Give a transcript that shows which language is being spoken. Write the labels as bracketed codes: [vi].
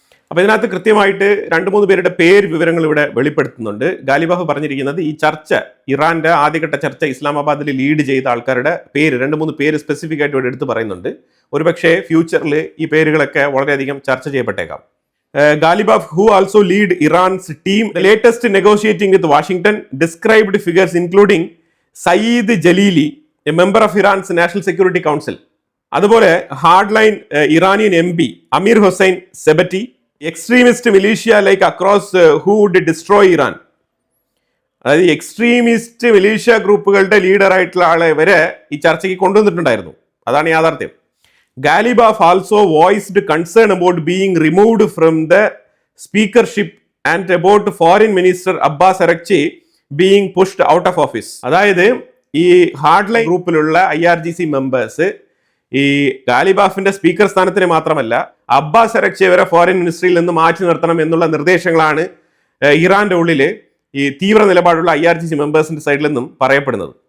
[ml] അപ്പൊ ഇതിനകത്ത് കൃത്യമായിട്ട് 2-3 പേരുടെ പേര് വിവരങ്ങൾ ഇവിടെ വെളിപ്പെടുത്തുന്നുണ്ട്. ഗാലിബാഫ് പറഞ്ഞിരിക്കുന്നത് ഈ ചർച്ച, ഇറാന്റെ ആദ്യഘട്ട ചർച്ച ഇസ്ലാമാബാദിൽ ലീഡ് ചെയ്ത ആൾക്കാരുടെ പേര് 2-3 പേര് സ്പെസിഫിക് ആയിട്ട് ഇവിടെ എടുത്ത് പറയുന്നുണ്ട്. ഒരുപക്ഷെ ഫ്യൂച്ചറിൽ ഈ പേരുകളൊക്കെ വളരെയധികം ചർച്ച ചെയ്യപ്പെട്ടേക്കാം. [en] Ghalibaf, who also lead Iran's team, the latest negotiating with Washington, described figures including Saeed Jalili, a member of Iran's National Security Council. [ml] അതുപോലെ [en] Hardline Iranian MP Amir Hussain Sabeti, extremist militia like across who would destroy Iran. [ml] അതായത് extremist militia ഗ്രൂപ്പുകളുടെ ലീഡറായിട്ടുള്ള ആളെ വരെ ഈ ചർച്ചയ്ക്ക് കൊണ്ടുവന്നിട്ടുണ്ടായിരുന്നു. അതാണ് യാഥാർത്ഥ്യം. [en] Ghalibaf also voiced concern about being removed from the speakership and about Foreign Minister Abbas Arakchi being pushed out of office. [ml] അതായത് ഈ ഹാർഡ്ലൈൻ ഗ്രൂപ്പിലുള്ള IRGC മെമ്പേഴ്സ് ഈ ഗാലിബാഫിന്റെ സ്പീക്കർ സ്ഥാനത്തിന് മാത്രമല്ല അബ്ബാസ് അറക്ചി വരെ ഫോറിൻ മിനിസ്ട്രിയിൽ നിന്ന് മാറ്റി നിർത്തണം എന്നുള്ള നിർദ്ദേശങ്ങളാണ് ഇറാന്റെ ഉള്ളില് ഈ തീവ്ര നിലപാടുള്ള IRGC മെമ്പേഴ്സിന്റെ സൈഡിൽ നിന്നും പറയപ്പെടുന്നത്.